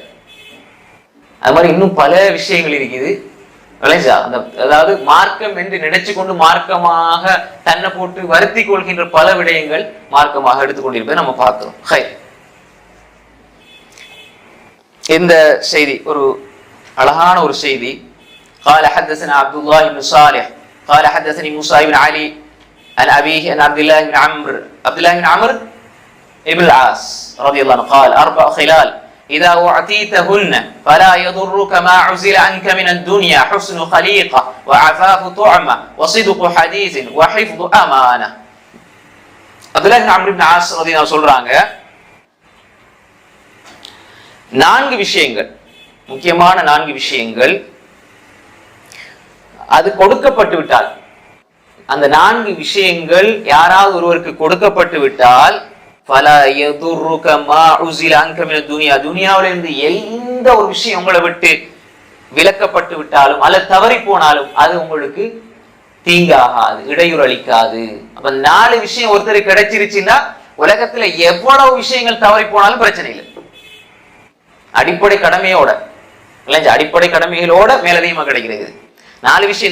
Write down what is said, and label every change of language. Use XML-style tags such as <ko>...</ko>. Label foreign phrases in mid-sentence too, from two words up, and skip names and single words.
<ta>அது மாதிரி இன்னும் பல விஷயங்கள் இருக்குது. அதாவது மார்க்கம் என்று நினைச்சு கொண்டு மார்க்கமாக தன்னை போட்டு வருத்தி கொள்கின்ற பல விடயங்கள் மார்க்கமாக எடுத்துக்கொண்டிருப்பதை நம்ம பார்க்கிறோம். இந்த செய்தி ஒரு அழகான ஒரு செய்தி.</ta> <ar>قال حدثنا عبد الله بن صالح قال حدثني موسى بن علي عن أبيه عن عبد الله بن عمرو ابن العاص رضي الله عنه قال 4 خلال إذا أعطيتهن فلا يضرك ما عزل عنك من الدنيا حسن خليقة وعفاف طعمة وصدق حديث وحفظ أمانة.</ar> <ta>அப்துல்லாஹ் இப்னு அம்ர் இப்னு ஆஸ்</ta> <ar>رضي الله عنه</ar> <ta>சொல்றாங்க, 4 விஷயங்கள், முக்கியமான 4 விஷயங்கள் அது கொடுக்கப்பட்டு விட்டால், அந்த 4 விஷயங்கள் யாராவது ஒருவருக்கு கொடுக்கப்பட்டு விட்டால்</ta> <ar>فلا يضرك ما عزل عنك من الدنيا,</ar> <ta>துனியாவிலிருந்து எந்த ஒரு விஷயம் உங்களை விட்டு விலக்கப்பட்டு விட்டாலும் அல்லது தவறி போனாலும் அது உங்களுக்கு தீங்காகாது, இடையூறு அளிக்காது. அப்ப 4 விஷயம் ஒருத்தருக்கு கிடைச்சிருச்சுன்னா உலகத்துல எவ்வளவு விஷயங்கள் தவறி போனாலும் பிரச்சனை இல்லை. அடிப்படை கடமையோட இல்லைங்க, அடிப்படை கடமைகளோட மேலதிகமா கிடைக்கிறது 4 விஷயம்.</ta>